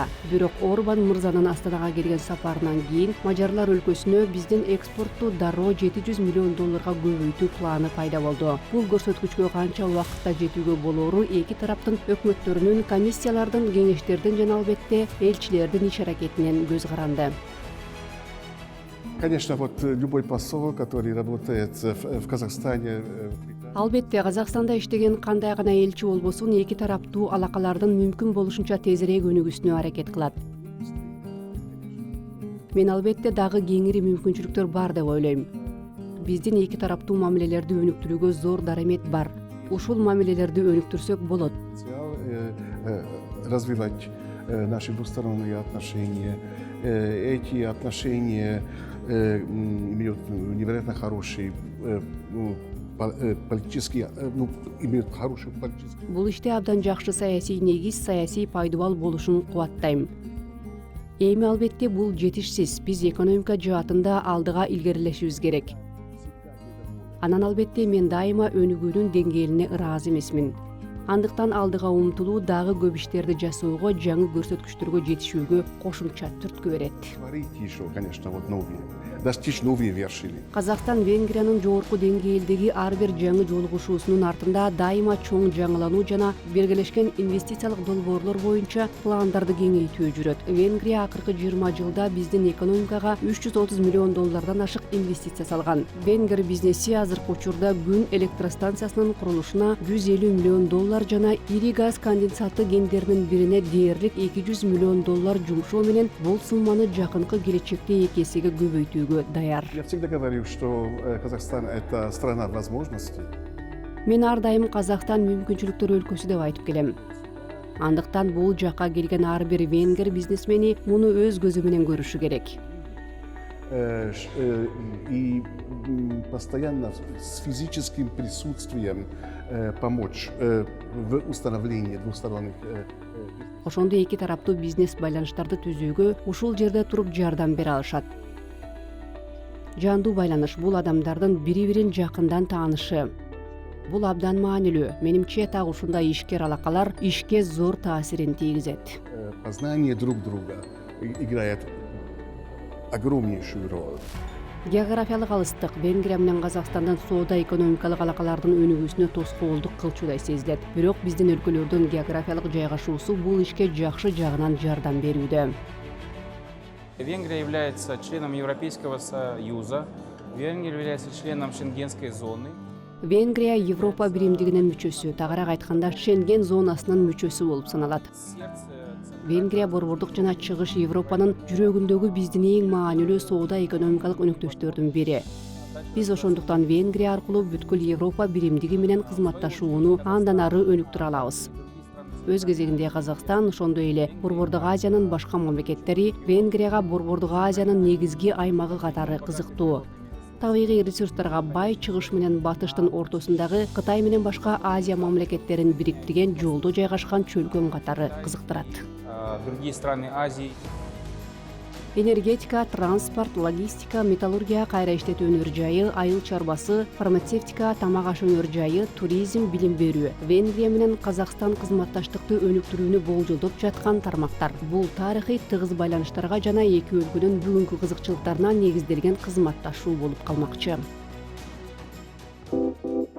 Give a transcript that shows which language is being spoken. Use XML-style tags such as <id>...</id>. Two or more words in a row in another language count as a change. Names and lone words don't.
<ky>Бирок Орбан мырзанын Астанага келген сапарынан кийин мажарлар өлкөсүнө биздин экспортту дароо $700 миллион көбөйтүү планы пайда болду. Бул көрсөткүчкө канча убакытта жетүүгө болоору эки тараптын өкмөттөрүнүн, комиссиялардын, кеңештердин жана албетте элчилердин иш аракетинен көз каранды.</ky> <ru>Конечно, вот любой посол, который работает в Казахстане.</ru> <ky>Албетте Казакстанда иштеген кандай гана элчи болбосун эки тараптуу алакалардын мүмкүн болушунча тезирээк өнүгүүсүнө аракет кылат. Мен албетте дагы кеңири мүмкүнчүлүктөр бар деп ойлойм. Биздин эки тараптуу мамилелерди өнүктүрүүгө зор дарамет бар. Ушул мамилелерди өнүктүрсөк болот.</ky> <ru>Развивать наши двусторонние отношения. Эти отношения имеют невероятно хороший политический, имеют хороший политический.</ru> <ky>Бул иште абдан жакшы саясий негиз, саясий пайдубал болушун кубаттайм. Эми албетте бул жетишсиз. Биз экономика жаатында алдыга илгерилешибиз керек. Анан албетте мен дайыма өнүгүүнүн деңгээлине ыраазы эмесмин. Андыктан алдыга умтулуу дагы көп иштерди жасоого, жаңы көрсөткүчтөргө жетишүүгө кошумча түрткү берет.</ky> <ru>Конечно, вот новые. Достичь новые вершины.</ru> <ky>Казакстан Венгриянын жогорку деңгээлдеги ар бир жаңы жолугушуусунун артында дайыма чоң жаңылануу жана белгилешкен инвестициялык долбоорлор боюнча пландарды кеңейтүү жүрөт. Венгрия акыркы 20 жылда биздин экономикага $330 миллион ашык инвестиция салган. Венгер бизнеси азыркы учурда күн электростанциясынын курулушуна $150 миллион жана ири газ конденсаты кендеринин бирине дээрлик $200 миллион жумшоо менен бул сумманы жакынкы келечекте эки эсеге көбөйтүүгө даяр.</ky> <ru>Я всегда говорю, что Казахстан это страна возможностей.</ru> <ky>Мен ар дайым Казакстан мүмкүнчүлүктөр өлкөсү деп айтып келем. Андыктан бул жакка келген ар бир венгер бизнесмени муну өз көзү менен көрүшү керек.</ky> <ru>И постоянно с физическим присутствием помочь в установлении двусторонних.</ru> <ky>Ошондо эки тараптуу бизнес байланыштарды түзүүгө ушул жерде туруп жардам бере алышат. Жандуу байланыш бул адамдардын бири-бирин жакындан таанышы. Бул абдан маанилүү. Менимче так ушундай ишкер алакалар ишке зор таасирин тийгизет.</ky> <ru>Познание друг друга играет огромнейшую роль.</ru> <ky>Географиялык алыстык Венгрия менен Казакстандын соода-экономикалык алакалардын өнүгүүсүнө тоскоолдук кылчудай сезилет. Бирок биздин өлкөлөрдүн географиялык жайгашуусу бул ишке жакшы жагынан жардам берүүдө.</ky> <ru>Венгрия является членом Европейского Союза. Венгрия является членом Шенгенской зоны.</ru> <ky>Венгрия Европа биримдигинин мүчөсү, тагыраак айтканда Шенген зонасынын мүчөсү болуп саналат. Венгрия борбордук жана чыгыш Европанын жүрөгүндөгү биздин эң маанилүү соода-экономикалык өнөктөштөрдүн бири. Биз ошондуктан Венгрия аркылуу бүткүл Европа биримдиги менен кызматташууну андан ары өнүктүрө алабыз. Өз кезегинде Казакстан, ошондой эле Борбордук Азиянын башка мамлекеттери Венгрияга Борбордук Азиянын негизги аймагы катары кызыктуу. Табигый ресурстарга бай чыгыш менен батыштын ортосундагы Кытай менен башка Азия мамлекеттерин бириктирген жолдо жайгашкан чөлкөм катары кызыктырат.</ky> <ru>Другие страны Азии.</ru> <ky>Энергетика, транспорт, логистика, металлургия, кайра иштетүү өнөр жайы, айыл чарбасы, фармацевтика, тамак аш өнөр жайы, туризм, билим берүү. Венгрия менен Казакстан кызматташтыкты өнүктүрүүнү болжолдоп жаткан тармактар. Бул тарыхый тыгыз байланыштарга жана эки өлкөнүн бүгүнкү кызыкчылыктарына негизделген кызматташуу болуп калмакчы.</ky>